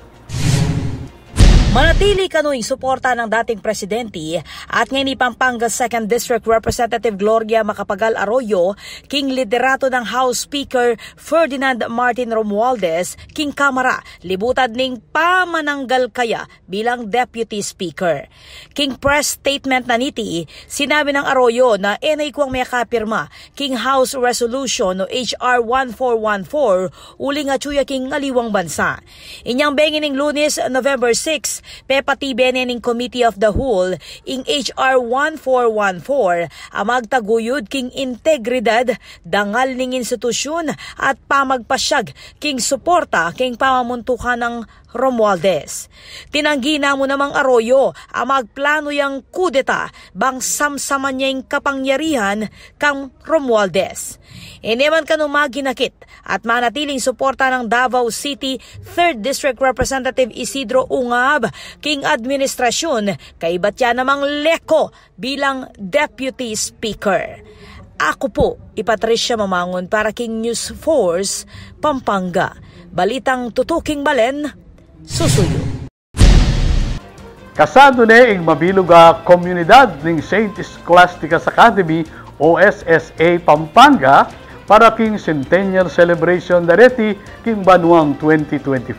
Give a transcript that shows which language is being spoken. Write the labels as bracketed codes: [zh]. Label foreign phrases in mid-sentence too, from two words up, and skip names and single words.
[pam] Manatili kanuing suporta ng dating presidente at ngayon ni Pampanga 2nd District Representative Gloria Macapagal Arroyo king liderato ng House Speaker Ferdinand Martin Romualdez king Kamara libutad ning pamananggal kaya bilang [en] Deputy Speaker. [pam] King [en] press statement [pam] na niti, sinabi ng Arroyo na enay kuang may kapirma king House Resolution o HR 1414 uling atsuya king ngaliwang bansa. Inyang bengin ning Lunes, November 6, pepatibenen ning Committee of the Whole ing HR 1414 ang magtaguyod king integridad dangal ning institusyon at pamagpasyag king suporta king pamamuntukan ng Romualdez. Tinanggi na mo namang Arroyo ang magplano yang kudeta bang samsaman niya yung kapangyarihan kang Romualdez. Ineman kanong maginakit at manatiling suporta ng Davao City 3rd District Representative Isidro Ungab king administrasyon kay batya namang leko bilang [en] Deputy Speaker. [pam] Ako po, Patricia Mamangon para king News Force Pampanga. Balitang tutuking balen, susuyo. Kasado na ang mabilog komunidad ng St. Scholastica's Academy o SSA Pampanga para king [en] Centennial Celebration [pam] dareti king Banuang 2025.